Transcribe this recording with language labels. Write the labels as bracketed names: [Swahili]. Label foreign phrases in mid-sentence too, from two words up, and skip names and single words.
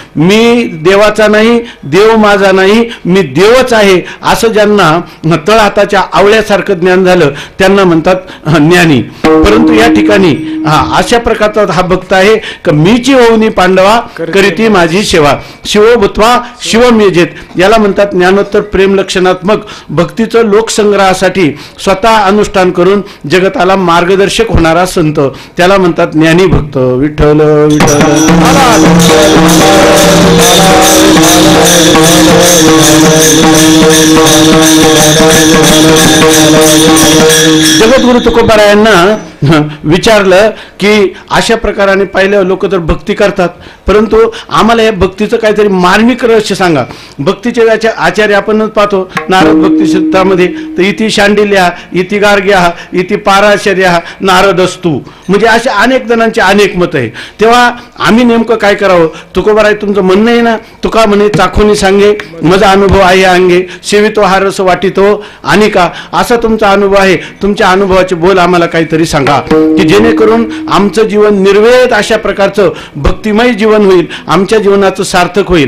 [Marathi] मी देवाचा नाही, देव माझा नाही, मी देवच आहे असं ज्यांना तळहाताच्या आवळ्यासारखं ज्ञान झालं त्यांना म्हणतात ज्ञानी. परंतु या ठिकाणी अशा प्रकारचा हा भक्त आहे की मीची होऊनी पांडवा करीती माझी सेवा, [Sanskrit] शिव भूत्वा शिवम यजेत. [Marathi] याला म्हणतात ज्ञानोत्तर प्रेम लक्षणात्मक भक्तीचं लोकसंग्रहासाठी स्वतः अनुष्ठान करून जगताला मार्गदर्शक होणारा संत, त्याला म्हणतात ज्ञानी भक्त. विठ्ठल विठ्ठल. जगद्गुरु तुकोबारायांना विचारलं की अशा प्रकाराने पाहिलं लोक तर भक्ती करतात, परंतु आम्हाला या भक्तीचं काहीतरी मार्मिक रहस्य सांगा. भक्तीचे आचार्य आपणच पाहतो नारद भक्ती सूत्रामध्ये, तर [Sanskrit] इति शांडिल्या, इति गार्ग्या, इति पाराशर्या, नारदस्तु, [Marathi] म्हणजे अशा अनेक जणांचे अनेक मत आहे. तेव्हा आम्ही नेमकं काय करावं? तुकोबाराय तुमचं म्हणणं आहे ना, तुका म्हणे चाखोनी सांगे माझा अनुभव आहे अंगे, सेवितो हा रस वाटितो आणि का, असा तुमचा अनुभव आहे. तुमच्या अनुभवाचे बोल आम्हाला काहीतरी सांगा की जेणेकरून आमचं जीवन निर्वेद अशा प्रकारचं भक्तिमय जीवन होईल, आमच्या जीवनाचं सार्थक होईल.